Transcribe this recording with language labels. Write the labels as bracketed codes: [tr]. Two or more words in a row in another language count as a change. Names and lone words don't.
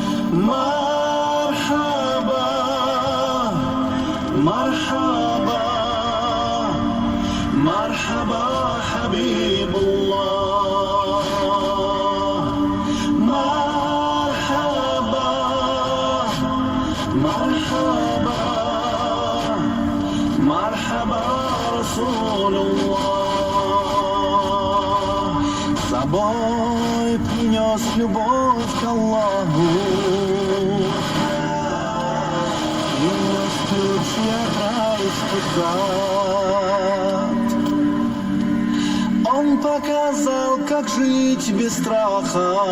[ar] مرحبا مرحبا مرحبا حبيب الله مرحبا مرحبا مرحبا رسول الله [ru] с собой принес любовь к Аллаху принес ключи от райских врат. Он показал, как жить без страха.